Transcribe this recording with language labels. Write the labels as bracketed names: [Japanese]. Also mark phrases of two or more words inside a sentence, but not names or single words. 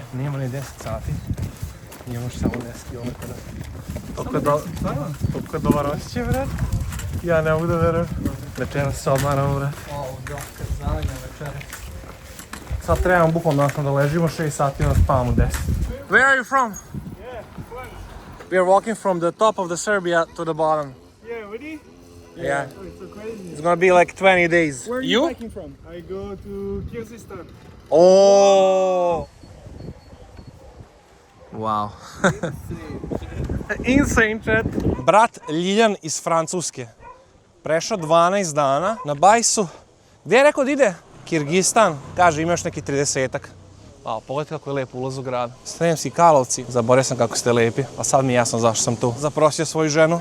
[Serbian] Nijemo ni 10 sati, imamo još samo 10 km. Toliko je dobar osjećaj, brat. Ja ne mogu da verujem. Večeras se odmaramo, brat. Sad trebamo bukvalno da ležimo 6 sati i da spavamo 10. [English] Where are you from? We are walking from the top of the Serbia to the bottom. Yeah, ready? Yeah. Oh, it's so crazy. It's gonna be like 20 days. Where are you biking from? I go to Kyrgyzstan. Oh! Wow. Insane chat. [Serbian] Brat Ljiljan iz Francuske. Prešao 12 dana na bajsu. Gdje je rekao da ide? Kirgistan. Kaže ima još neki 30-ak. Pogledajte kako je lijep ulaz u grad. Sremski Karlovci. Zaboravio sam kako ste lijepi. A sad mi je jasno zašto sam tu. Zaprosio svoju ženu.